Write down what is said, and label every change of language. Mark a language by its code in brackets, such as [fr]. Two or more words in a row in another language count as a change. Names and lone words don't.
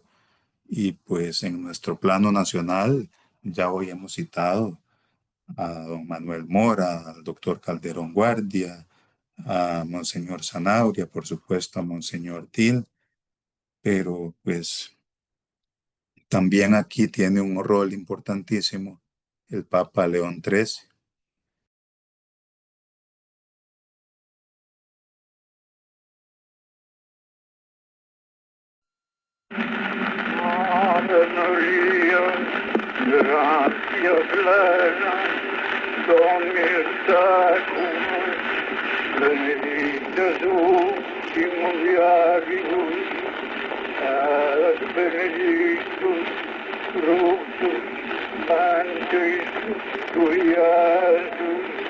[es] Y pues en nuestro plano nacional, ya hoy hemos citado a don Manuel Mora, al doctor Calderón Guardia, a Monseñor Zanauria, por supuesto a Monseñor Til, pero pues también aquí tiene un rol importantísimo el Papa León XIII. [la] Ave Maria, gratia plena, Dominus tecum, benedicta tu in mulieribus, et benedictus fructus ventris tui, Iesus.